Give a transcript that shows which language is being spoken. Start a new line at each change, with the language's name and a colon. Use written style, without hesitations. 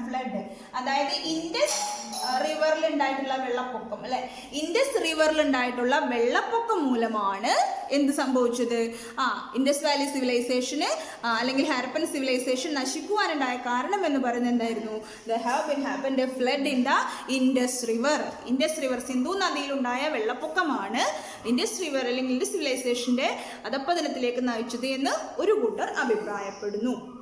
Malayalam: Flood, അതായത് Indus റിവറിൽ ഉണ്ടായിട്ടുള്ള വെള്ളപ്പൊക്കം അല്ലെ. ഇൻഡസ് റിവറിൽ ഉണ്ടായിട്ടുള്ള വെള്ളപ്പൊക്കം മൂലമാണ് എന്ത് സംഭവിച്ചത്? ഇൻഡസ് വാലി സിവിലൈസേഷന് അല്ലെങ്കിൽ ഹാരപ്പൻ സിവിലൈസേഷൻ നശിക്കുവാനുണ്ടായ കാരണം എന്ന് പറയുന്നത് എന്തായിരുന്നു?
English: There have been happened a flood in the Indus River.
Malayalam: Indus river, Sindhu നദിയിലുണ്ടായ വെള്ളപ്പൊക്കമാണ് Indus river അല്ലെങ്കിൽ ഇൻഡസ് സിവിലൈസേഷന്റെ അധപ്പതനത്തിലേക്ക് നയിച്ചത് എന്ന് ഒരു കൂട്ടർ അഭിപ്രായപ്പെടുന്നു.